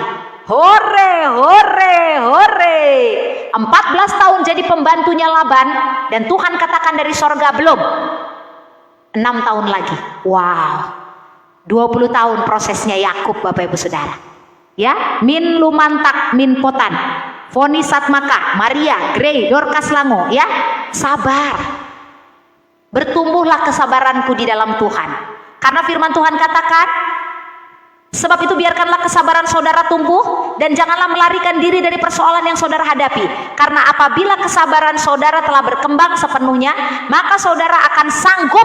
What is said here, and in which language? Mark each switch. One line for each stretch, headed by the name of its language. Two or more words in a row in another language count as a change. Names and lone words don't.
Indonesian: Hore, hore, hore. 14 tahun jadi pembantunya Laban. Dan Tuhan katakan dari sorga belum. 6 tahun lagi. Wow. 20 tahun prosesnya Yakub Bapak Ibu Saudara. Ya, min lumantak min potan. Foni Satmaka, Maria, Grey, Dorcas Lango, ya. Sabar. Bertumbuhlah kesabaranku di dalam Tuhan. Karena firman Tuhan katakan, Sebab itu biarkanlah kesabaran saudara tumbuh dan janganlah melarikan diri dari persoalan yang saudara hadapi. Karena apabila kesabaran saudara telah berkembang sepenuhnya, maka saudara akan sanggup.